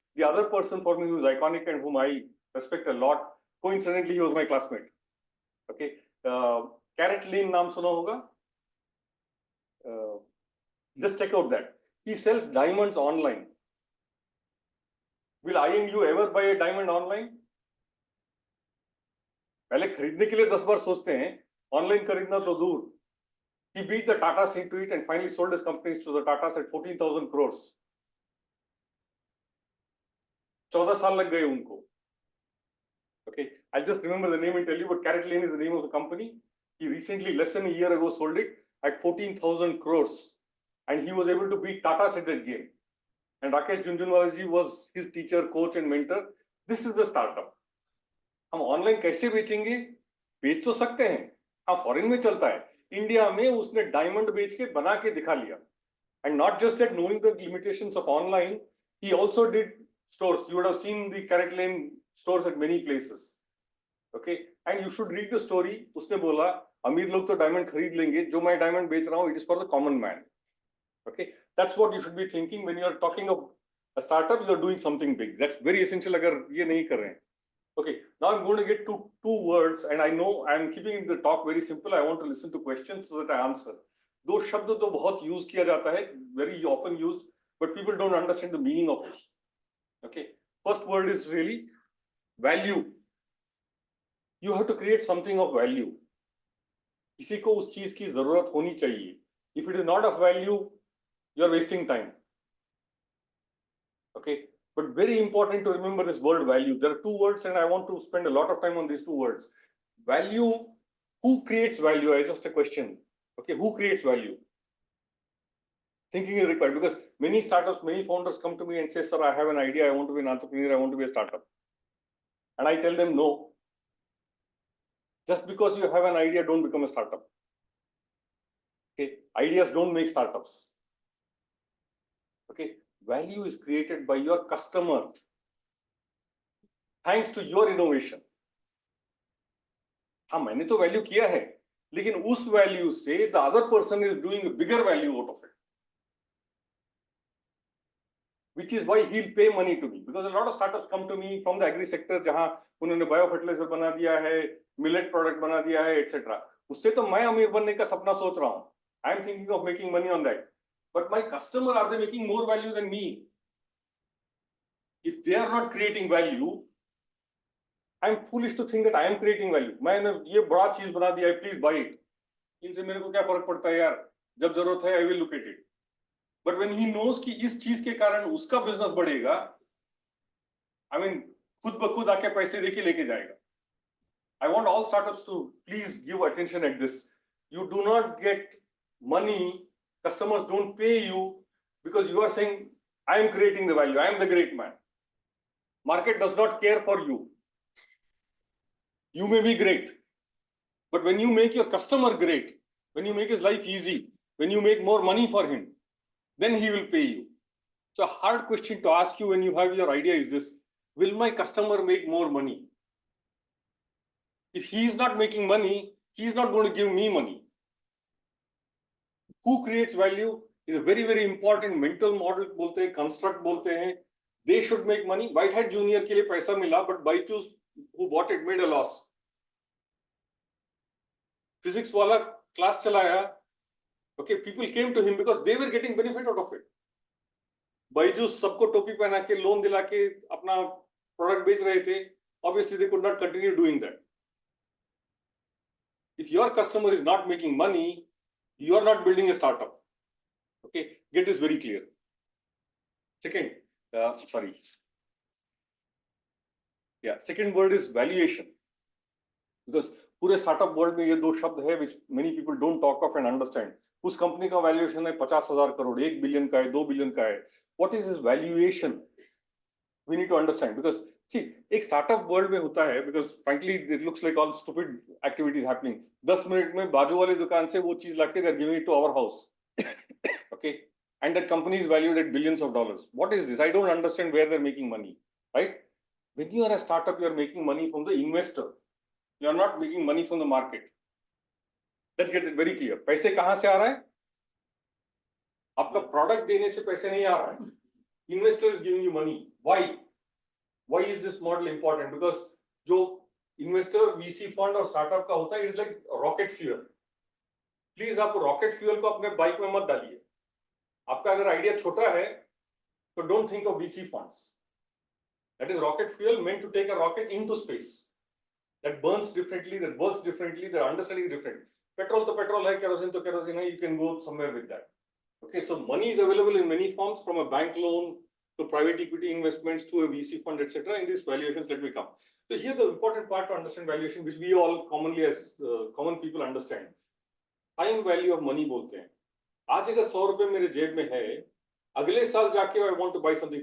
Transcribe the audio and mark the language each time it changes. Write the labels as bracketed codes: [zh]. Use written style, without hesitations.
[en] The other person for me who is iconic and whom I respect a lot, coincidentally, he was my classmate. [hi] Okay, Carrot Lane naam suna hoga? [en] Just check out that. He sells diamonds online. Will I and you ever buy a diamond online? [hi] पहले खरीदने के लिए 10 बार सोचते हैं, online खरीदना तो दूर. [en] He beat the Tatas into it and finally sold his companies to the Tatas at 14,000 crores. [hi] 14 साल लग गए उनको. [en] Okay, I'll just remember the name and tell you, but CaratLane is the name of the company. He recently, less than a year ago, sold it at 14,000 crores. And he was able to beat Tatas at that game. And Rakesh Jhunjhunwala ji was his teacher, coach and mentor. This is the startup. [hi] हम online कैसे बेचेंगे? बेच तो सकते हैं, हाँ foreign में चलता है. इंडिया में उसने डायमंड बेच के बना के दिखा लिया. [en] And not just that, knowing the limitations of online, he also did stores. You would have seen the CaratLane stores at many places. Okay, and you should read the story. [hi] उसने बोला अमीर लोग तो डायमंड खरीद लेंगे, जो मैं diamond बेच रहा हूँ, [en] it is for the common man. Okay, that's what you should be thinking when you are talking of a startup. You are doing something big. That's very essential. [hi] अगर ये नहीं कर रहे हैं. [en] Okay, now I'm going to get to two words, and I know I'm keeping the talk very simple. I want to listen to questions so that I answer. [hi] दो शब्द तो बहुत use किया जाता है, [en] very often used, but people don't understand the meaning of it. Okay, first word is really value. You have to create something of value. [hi] किसी को उस चीज की जरूरत होनी चाहिए. [en] If it is not of value, you are wasting time. Okay, but very important to remember this word value. There are two words, and I want to spend a lot of time on these two words. Value. Who creates value? I just a question. Okay, who creates value? Thinking is required, because many startups, many founders come to me and say, "Sir, I have an idea. I want to be an entrepreneur. I want to be a startup." And I tell them, no. Just because you have an idea, don't become a startup. Okay, ideas don't make startups. Okay, value is created by your customer thanks to your innovation. [hi] हाँ, मैंने तो value किया है, लेकिन उस value से [en] the other person is doing a bigger value out of it, which is why he'll pay money to me. Because a lot of startups come to me from the agri sector, [hi] जहां उन्होंने bio fertiliser बना दिया है, [en] Millet product बना दिया है, etc. [hi] उससे तो मैं अमीर बनने का सपना सोच रहा हूं. [en] I am thinking of making money on that. But my customer, are they making more value than me? If they are not creating value, I am foolish to think that I am creating value. [hi] मैंने ये बड़ा चीज बना दिया है, [en] please buy it. [hi] इनसे मेरे को क्या फर्क पड़ता है यार? जब जरूरत है, [en] I will look at it. But when he knows [hi] कि इस चीज के कारण उसका बिजनेस बढ़ेगा, I mean, खुद ब खुद आके पैसे देके लेके जाएगा. [en] I want all startups to please give attention at this. You do not get money, customers don't pay you because you are saying, I am creating the value, I am the great man. Market does not care for you. You may be great, but when you make your customer great, when you make his life easy, when you make more money for him, then he will pay you. So a hard question to ask you when you have your idea is this: will my customer make more money? If he is not making money, he is not going to give me money. Who creates value is a very, very important mental model बोलते हैं, construct बोलते हैं. They should make money. White Hat Junior [hi] के लिए पैसा मिला, [en] but Byju's who bought it made a loss. Physics वाला class चलाया. Okay, people came to him because they were getting benefit out of it. [hi] Byju's सबको टोपी पहना के लोन दिला के अपना प्रोडक्ट बेच रहे थे. [en] Obviously, they could not continue doing that. If your customer is not making money, you are not building a startup. Okay, get this very clear. Second, second word is valuation. Because [hi] पूरे startup world में ये दो शब्द है [en] which many people don't talk of and understand. [hi] उस company का valuation है 50,000 crore, 1 billion का है, 2 billion का है. [en] What is this valuation? We need to understand, because see, [hi] एक startup world में होता है, [en] because frankly it looks like all stupid activities happening. [hi] 10 minute में बाजू वाली दुकान से वो चीज लाके [en] they're giving it to our house. Okay, and that company is valued at billions of dollars. What is this? I don't understand where they're making money, right? When you are a startup, you are making money from the investor. You are not making money from the market. Let's get it very clear. [hi] पैसे कहाँ से आ रहा है? आपका product देने से पैसे नहीं आ रहा है. [en] Investor is giving you money. Why? Why is this model important? Because जो investor, VC fund और startup का होता है, it is like rocket fuel. [hi] Please आप rocket fuel को अपने बाइक में मत डालिए. आपका अगर आइडिया छोटा है, तो [en] don't think of VC funds. That is rocket fuel meant to take a rocket into space. That burns differently, that works differently, the understanding is different. [hi] Petrol to petrol hai, kerosene to kerosene hai, [en] you can go somewhere with that. Okay, so money is available in many forms, from a bank loan to private equity investments to a VC fund, etc. In these valuations, let me come. So here the important part to understand valuation, which we all commonly as common people understand. Time value of money बोलते हैं. [hi] आज अगर 100 रुपए मेरे जेब में है, अगले साल जाके [en] I want to buy something.